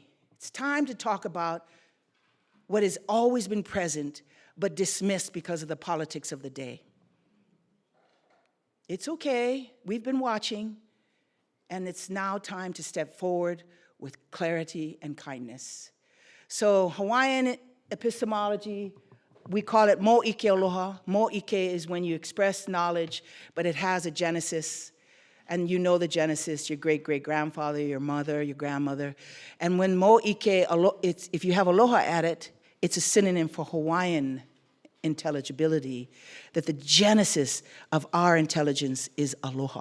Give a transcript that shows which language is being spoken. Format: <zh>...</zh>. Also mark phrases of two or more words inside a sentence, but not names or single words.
<en>It's time to talk about what has always been present, but dismissed because of the politics of the day. It's okay, we've been watching, and it's now time to step forward with clarity and kindness. So Hawaiian epistemology, we call it</en> <haw>mo ike aloha. Mo ike</haw> <en>is when you express knowledge, but it has a genesis, and you know the genesis, your great-great-grandfather, your mother, your grandmother. And when</en> <haw>mo ike,</haw> <en>if you have aloha at it, it's a synonym for Hawaiian intelligibility, that the genesis of our intelligence is aloha.</en>